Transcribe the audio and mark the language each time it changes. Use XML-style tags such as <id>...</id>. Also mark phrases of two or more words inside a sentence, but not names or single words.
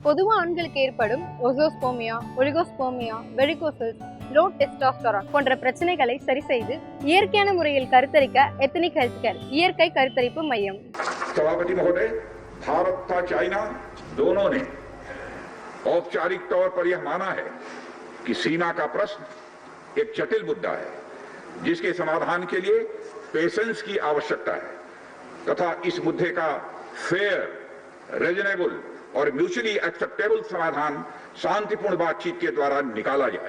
<ta>பொதுவா ஆண்களுக்கு ஏற்படும்</ta> <en>azoospermia, oligospermia, varicoceles, low testosterone</en> <ta>போன்ற பிரச்சனைகளை சரி செய்து இயற்கையான முறையில் கருத்தரிக்க எத்தனிக் ஹெல்த் கேர் இயற்கை கருத்தரிப்பு மையம்.</ta> <hi>सभापति महोदय, भारत तथा चाइना दोनों ने औपचारिक तौर पर यह माना है कि सीमा का प्रश्न एक जटिल मुद्दा है जिसके समाधान के लिए पेशेंस की आवश्यकता है तथा इस मुद्दे का</hi> <en>fair, reasonable</en> <hi>और</hi> <en>mutually acceptable</en> <hi>समाधान शांतिपूर्ण बातचीत के द्वारा निकाला जाए।</hi>